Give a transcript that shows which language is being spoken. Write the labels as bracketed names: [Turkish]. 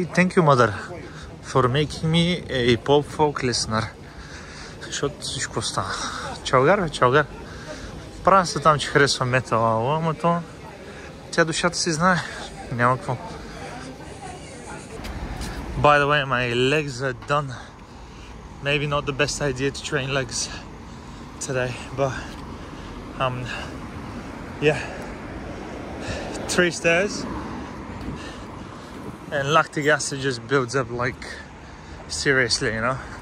[English] Thank you, mother, for making me a pop folk listener. [Bulgarian] Защото всичко стана. Чалгар. Правя се там, че харесвам метал, ама то тя душата си знае. Няма какво. [English] By the way, my legs are done. Maybe not the best idea to train legs today, but yeah, 3 stairs and lactic acid just builds up like seriously, you know.